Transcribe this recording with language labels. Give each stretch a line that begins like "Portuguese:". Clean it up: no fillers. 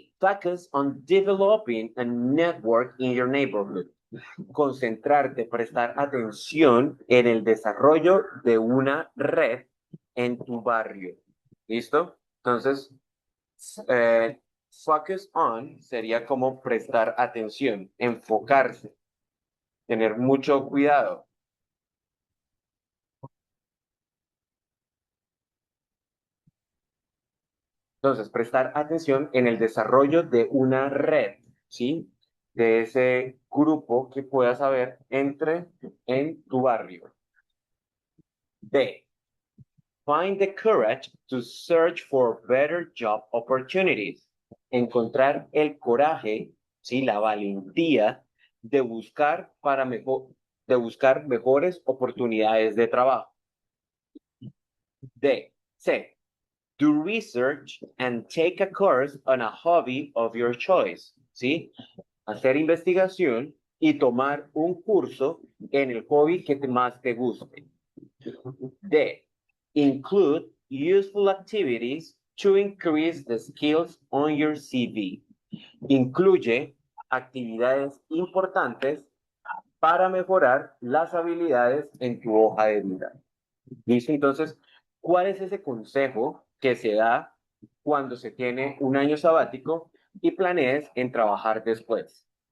English: Focus on developing a network in your neighborhood.
Spanish: Concentrarte, prestar atención en el desarrollo de una red en tu barrio. ¿Listo? Entonces, focus on sería como prestar atención, enfocarse, tener mucho cuidado. Entonces, prestar atención en el desarrollo de una red, ¿sí? De ese grupo que puedas haber en tu barrio. D.
English: Find the courage to search for better job opportunities.
Spanish: Encontrar el coraje, ¿sí? La valentía de buscar de buscar mejores oportunidades de trabajo. D. C.
English: Do research and take a course on a hobby of your choice, ¿sí?
Spanish: Hacer investigación y tomar un curso en el hobby que más te guste. D.
English: Include useful activities to increase the skills on your CV.
Spanish: Incluye actividades importantes para mejorar las habilidades en tu hoja de vida. ¿Listo? Entonces, ¿cuál es ese consejo que se da cuando se tiene un año sabático y planees en trabajar después?